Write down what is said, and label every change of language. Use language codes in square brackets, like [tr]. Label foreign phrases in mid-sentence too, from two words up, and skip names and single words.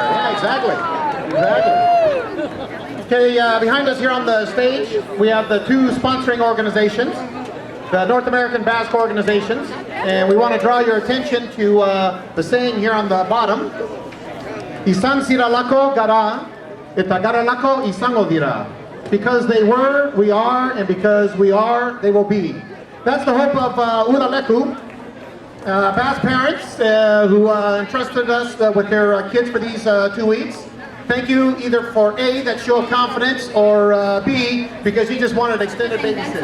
[en] Yeah, exactly. Okay, behind us here on the stage, we have the 2 sponsoring organizations, the North American Basque organizations, and we want to draw your attention to the saying here on the bottom, [eu] Isan siralako gara, eta garalako isango dira. [en] Because they were, we are, and because we are, they will be. That's the hope of Udaleku. Basque parents who entrusted us with their kids for these 2 weeks. Thank you either for A, that show of confidence, or B, because you just wanted extended babysitting.